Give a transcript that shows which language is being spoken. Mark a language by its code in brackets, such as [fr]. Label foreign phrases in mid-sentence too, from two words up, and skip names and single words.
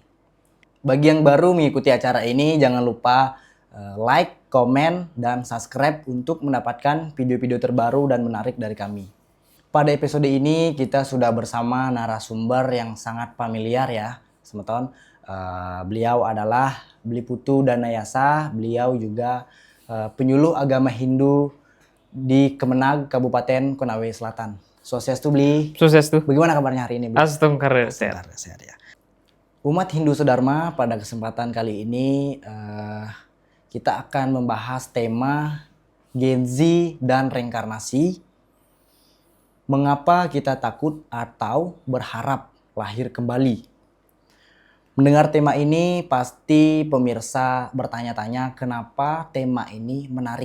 [id] Bagi yang baru mengikuti acara ini, jangan lupa like, komen, dan subscribe untuk mendapatkan video-video terbaru dan menarik dari kami. Pada episode ini kita sudah bersama narasumber yang sangat familiar ya, teman-teman. Beliau adalah Bli Putu Danayasa, beliau juga penyuluh agama Hindu di Kemenag Kabupaten Konawe Selatan. Swastiastu Bli. Swastiastu. Bagaimana kabarnya hari ini, Bli? Astungkara. Sehat ya. Umat Hindu Sedharma, pada kesempatan kali ini kita akan membahas tema Gen Z dan reinkarnasi. Mengapa kita takut atau berharap lahir kembali? Mendengar tema ini pasti pemirsa bertanya-tanya kenapa tema ini menarik.